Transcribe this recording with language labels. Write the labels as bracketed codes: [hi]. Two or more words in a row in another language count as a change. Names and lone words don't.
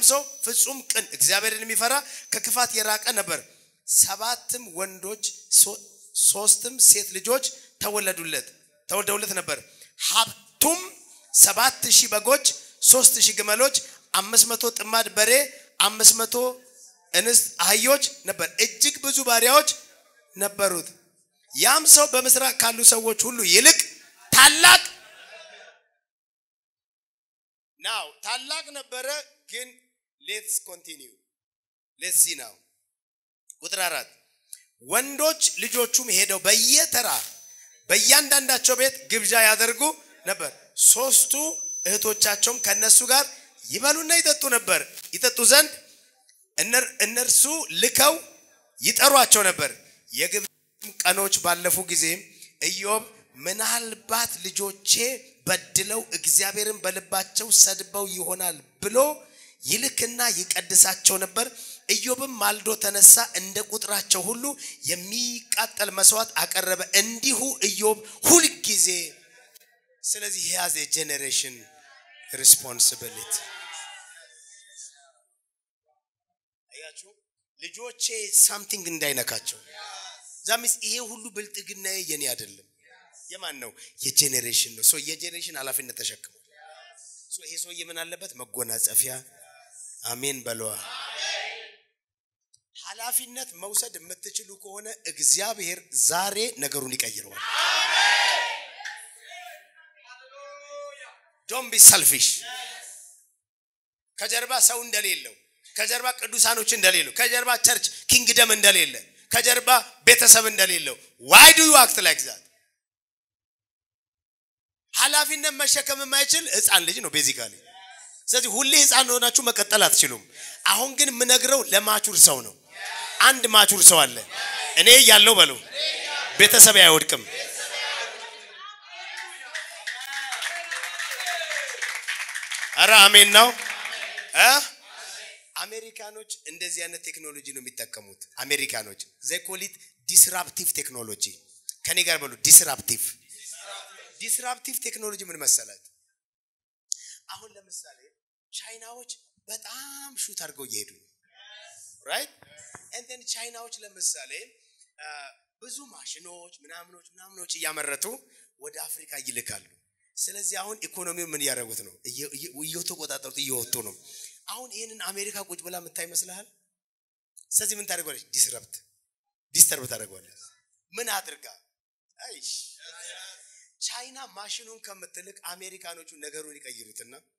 [am] ሰው ፍጹም ቅን እግዚአብሔርን የሚፈራ ከክፋት የራቀ ነበር 7 ወንዶች 3 ሴት ልጆች ተወልደውለት ነበር ሀብቱም 7000 በጎች 3000 ግመሎች 500 ጥማድ በሬ 500 እንስት አህዮች ነበር እጅግ ብዙ ባሪያዎች ነበሩት ያም ሰው በመስራቅ ካሉ ሰዎች ሁሉ ይልቅ ታላቅ now ታላቅ ነበረ ግን [en] let's continue let's see now [am] ቁጥር 4 ወንዶች ልጆቹም ሄደው በየተራ በእያንዳንዳቸው ቤት ግብዣ ያደርጉ ነበር ሶስቱ እህቶቻቸውም ከነሱ ጋር ይበሉና ይጠጡ ዘንድ እነርሱ ልከው ይጠሯቸው ነበር የግብዣም ቀኖች ባለፉ ጊዜ ኢዮብ ምናልባት ልጆቼ በድለው እግዚአብሔርን በልባቸው ሰድበው ይሆናል ብሎ ይልክና ይቀድሳቸው ነበር ኢዮብም ማልዶ ተነሳ እንደ ቁጥራቸው ሁሉ የሚቃጠል መስዋዕት አቀረበ እንዲሁ ኢዮብ ሁሉ ጊዜ ስለዚህ [en] he has a generation responsibility [am] አያችሁ ልጆቼ something እንዳይነካቸው ዛምስ ይሄ ሁሉ ብልጥግና የኔ አይደለም የማን ነው የጄኔሬሽን ነው ሶ የጄኔሬሽን ኃላፊነት ተሸክሞ ሶ ይሄ ሰው የምን አለበት መጎናጸፊያ አሜን በለዋ ኃላፊነት መውሰድ የምትችሉ ከሆነ እግዚአብሔር ዛሬ ነገሩን ይቀይረዋል [en] don't be selfish [am] ከጀርባ ሰው እንደሌለው ከጀርባ ቅዱሳኖች እንደሌለው ከጀርባ [en] church kingdom [am] እንደሌለ ከጀርባ ቤተሰብ እንደሌለው [en] why do you act like that [am] ኃላፊነት መሸከም የማይችል ህፃን ልጅ ነው ቤዚካሊ ስለዚህ ሁሌ ህፃን ሆናችሁ መቀጠል አትችሉም አሁን ግን ምነግረው ለማቹር ሰው ነው አንድ ማቹር ሰው አለ እኔ ያለው በሉ ቤተሰብ አይወድቅም አራ አሜን ነው አሜሪካኖች እንደዚህ አይነት ቴክኖሎጂ ነው የሚጠቀሙት አሜሪካኖች [en] they call it disruptive technology [am] ከኔ ጋር በሉ [en] disruptive technology [am] ምን መሰላችሁ አሁን ለምሳሌ ቻይናዎች በጣም ሹት አድርገው ይሄዱ right [en] and then [am] ቻይናዎች ለምሳሌ ብዙ ማሽኖች ምናምኖች ያመረቱ ወደ አፍሪካ ይልካሉ ስለዚህ አሁን ኢኮኖሚው ምን ያደርጉት ነው እየተቆጣጠሩት እየወጡ ነው አሁን ይሄንን አሜሪካ ቁጭ ብላ መታይ መስላል ስለዚህ ምን ታደርጋለች ዲስተርብ ታደርጋለች ምን አድርጋ አይሽ ቻይና ማሽኑን ከምትልክ አሜሪካኖቹ ነገሩን ይቀይሩትና